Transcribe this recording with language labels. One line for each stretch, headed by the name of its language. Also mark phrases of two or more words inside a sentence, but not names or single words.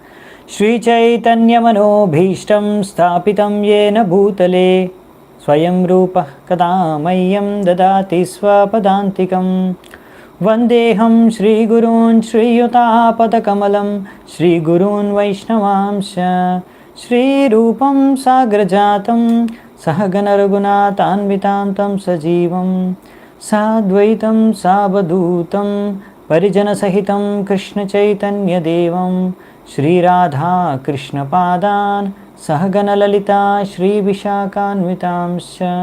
Sanskrit: శ్రీచైతన్యమనోభీష్టం స్థాపితం యేన భూతలే స్వయం రూపః కదా మह्यं దదాతి స్వపదాంతికం. వందేహం శ్రీగురూన్ శ్రీయుతాపదకమలం శ్రీగురూన్ వైష్ణవాంశ శ్రీరూపం సాగ్రజాతం सहगणरघुनाथान्वितां सजीवं साद्वैतं सावधूतं परिजनसहितं कृष्णचैतन्यदेवं श्रीराधा कृष्णपादान् सहगणललिता श्रीविशाखान्वितांश्च.